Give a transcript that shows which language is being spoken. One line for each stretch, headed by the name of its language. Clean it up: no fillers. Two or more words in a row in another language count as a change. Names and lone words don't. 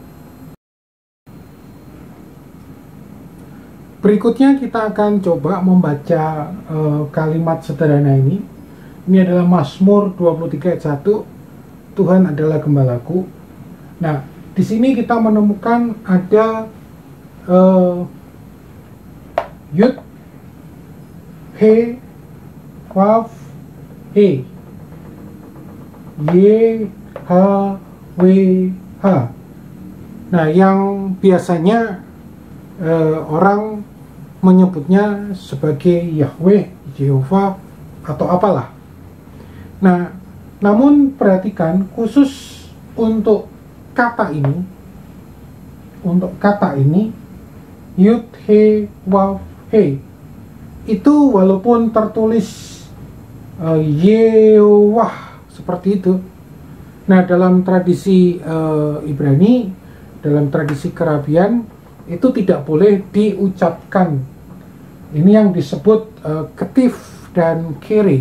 Indonesian: Berikutnya kita akan coba membaca kalimat sederhana ini. Ini adalah Mazmur 23 ayat 1. Tuhan adalah gembalaku. Nah, di sini kita menemukan ada yud,
Hebrew: he, waf, he, ye, ha, we, ha.
Indonesian: Nah, yang biasanya orang menyebutnya sebagai Yahweh, Jehovah, atau apalah. Nah, namun perhatikan, khusus untuk kata ini,
Hebrew: yud, he, waf, he,
Indonesian: itu walaupun tertulis Yewah seperti itu. Nah, dalam tradisi Ibrani, dalam tradisi kerabian, itu tidak boleh diucapkan. Ini yang disebut ketif dan kere.